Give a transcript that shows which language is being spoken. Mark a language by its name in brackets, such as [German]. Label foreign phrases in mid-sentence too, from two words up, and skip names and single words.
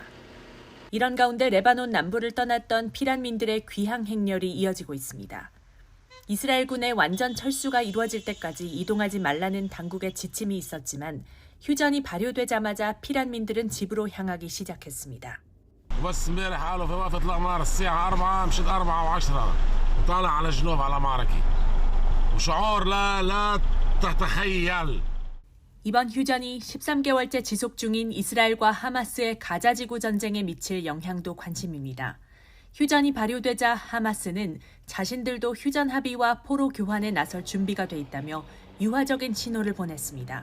[Korean] 이런 가운데 레바논 남부를 떠났던 피란민들의 귀향 행렬이 이어지고 있습니다. 이스라엘군의 완전 철수가 이루어질 때까지 이동하지 말라는 당국의 지침이 있었지만 휴전이 발효되자마자 피란민들은 집으로 향하기 시작했습니다. [Arabic] بس امبارح قالوا في وقفة الأقمار الساعة 4 مشت 4:10 وطالع على جنوب على معركة وشعور لا تتخيل. [Korean] 이번 휴전이 13개월째 지속 중인 이스라엘과 하마스의 가자지구 전쟁에 미칠 영향도 관심입니다. 휴전이 발효되자 하마스는 자신들도 휴전 합의와 포로 교환에 나설 준비가 돼 있다며 유화적인 신호를 보냈습니다.